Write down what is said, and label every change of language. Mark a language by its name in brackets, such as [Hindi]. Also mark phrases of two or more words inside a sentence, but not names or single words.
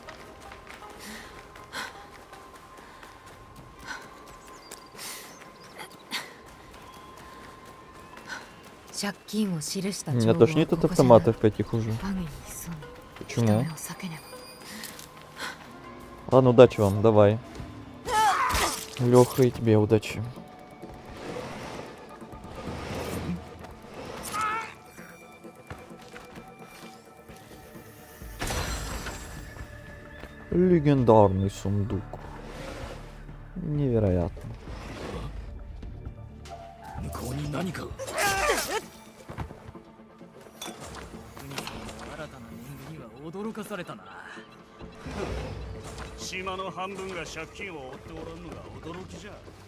[Japanese] 借金を記した帳 [Russian] Меня [Japanese] 簿は [Russian] тошнит [Japanese] こ [Russian] от [Japanese] こじゃな [Russian] автоматов этих уже. [Japanese] ファミに潜み人 [Russian] Почему? [Japanese] 目を避けねば [Russian] Ладно, удачи вам, давай. Леха, и тебе удачи. Легендарный сундук. Невероятно. [Japanese] 向こうに何か新たな年貢には驚かされたな。島の半分が借金を負っておらんのが驚きじゃ。